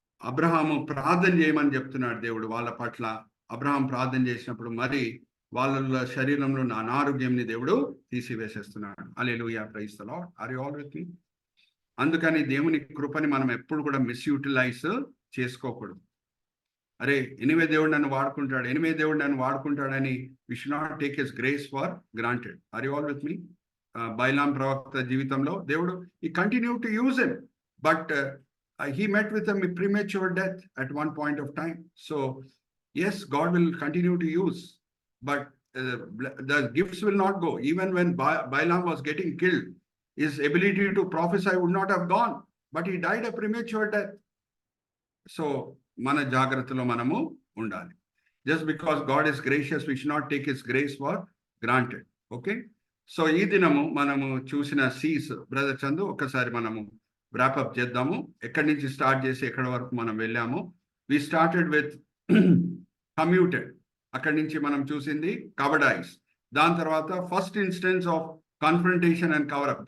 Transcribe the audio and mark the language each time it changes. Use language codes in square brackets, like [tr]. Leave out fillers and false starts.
[te] అబ్రహాము ప్రార్థన చేయమని చెప్తున్నాడు దేవుడు వాళ్ళ పట్ల. అబ్రహాం ప్రార్థన చేసినప్పుడు మరి వాళ్ళ శరీరంలో ఉన్న అనారోగ్యంని దేవుడు తీసివేసేస్తున్నాడు. హల్లెలూయా, [en] Praise the Lord. Are you all with me? [te] అందుకని దేవుని కృపని మనం ఎప్పుడు కూడా మిస్యూటిలైజ్ చేసుకోకూడదు. అరే ఎనివే దేవుడు నన్ను వాడుకుంటాడని [en] We should not take his grace for granted. Are you all with me? [te] బైలాం ప్రవక్త జీవితంలో దేవుడు [en] he continued to use him, but he met with a premature death at one point of time. So yes, God will continue to use, but the gifts will not go. Even when Balaam was getting killed, his ability to prophesy would not have gone, but he died a premature death. [te] So మన జాగ్రత్తలో మనము ఉండాలి. [en] Just because God is gracious, we should not take his grace for granted. [te] Okay, so ఈ దినము మనము చూసిన Cs, brother Chandu ఒక్కసారి మనము wrap-up చేద్దాము. ఎక్కడి నుంచి స్టార్ట్ చేసి ఎక్కడి వరకు మనం వెళ్ళాము. [en] We started with commuted. [te] అక్కడి నుంచి మనం చూసింది కవర్డైజ్. దాని తర్వాత [en] First instance of confrontation and coverup.